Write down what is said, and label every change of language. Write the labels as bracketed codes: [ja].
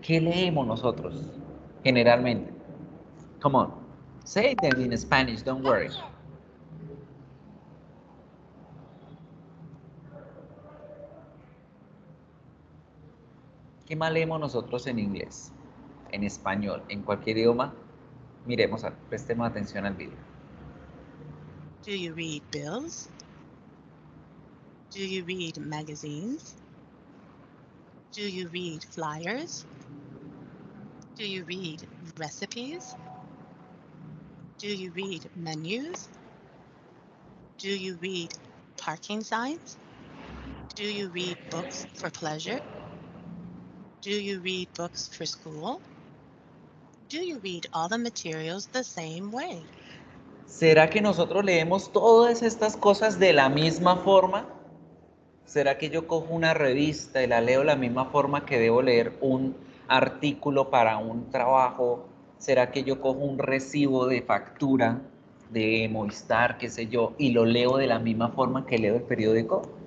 [es] ¿Qué leemos nosotros generalmente? [en] Come on. Say them in Spanish, don't worry. [es] ¿Qué más leemos nosotros en inglés? En español, en cualquier idioma. Miremos, prestemos atención al video. [en] Do you read bills? Do you read magazines? Do you read flyers? Do you read recipes? Do you read menus? Do you read parking signs? Do you read books for pleasure? Do you read books for school? Do you read all the materials the same way? [es] ¿Será que nosotros leemos todas estas cosas de la misma forma? ¿Será que yo cojo una revista y la leo de la misma forma que debo leer un artículo para un trabajo? ¿Será que yo cojo un recibo de factura de Movistar, qué sé yo, y lo leo de la misma forma que leo el periódico?